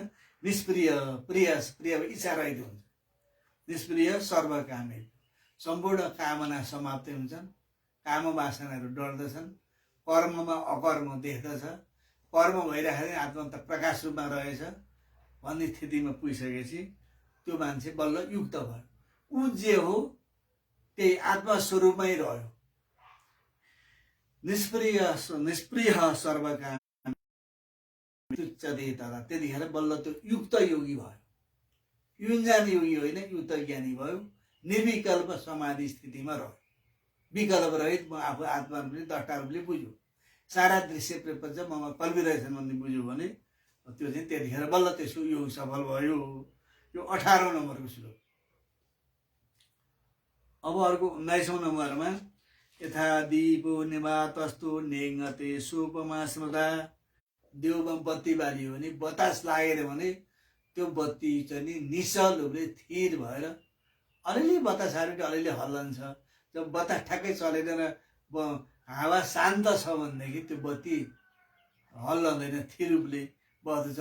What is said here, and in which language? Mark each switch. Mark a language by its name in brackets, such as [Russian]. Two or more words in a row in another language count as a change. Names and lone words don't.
[Nepali] निष्प्रिय प्रिय इच्छा रहित हुन्छ। [Sanskrit] निष्प्रिय सर्वकामे [Nepali] सम्पूर्ण कामना समाप्ति हुन्छन्, काम वासनाहरू डढ्दछन्, कर्ममा अकर्म देख्दछ, कर्म भइराखेर आत्मा त प्रकाश रूपमा रहेछ भन्ने स्थितिमा पुगिसकेपछि त्यो मान्छे बल्ल युक्त भयो। ऊ जे हो त्यही आत्मा स्वरूपमै रह्यो। [Sanskrit] निष्प्रिय सर्वकाम तुच्यते तदा [Nepali] त्यतिखेर बल्ल त्यो युक्त योगी भयो। युञ्जान योगी होइन, युक्त ज्ञानी भयो। निर्विकल्प समाधि स्थितिमा रह्यो, विकल्प रहित म आफू आत्मा रूपले द्रष्टा रूपले बुझ्यो, सारा दृश्य प्रपञ्च ममा कल्पिरहेछन् भन्ने बुझ्यो भने त्यो चाहिँ त्यतिखेर बल्ल त्यसको योग सफल भयो। यो 18औं नम्बरको श्लोक। अब अर्को 19औं नम्बरमा [Sanskrit] यथा दीपो निवातस्तु नेङ्गते सोपमा स्मृता। [Nepali] देउमा बत्ती बालियो भने बतास लागेर भने त्यो बत्ती चाहिँ नि निश्चल रूपले थिर भएर अलिअलि बतास हालेर अलिअलि हल्लन्छ। जब बतास ठ्याक्कै चलेर हावा शान्त छ भनेदेखि त्यो बत्ती हल्लँदैन, थिर रूपले बस्दछ।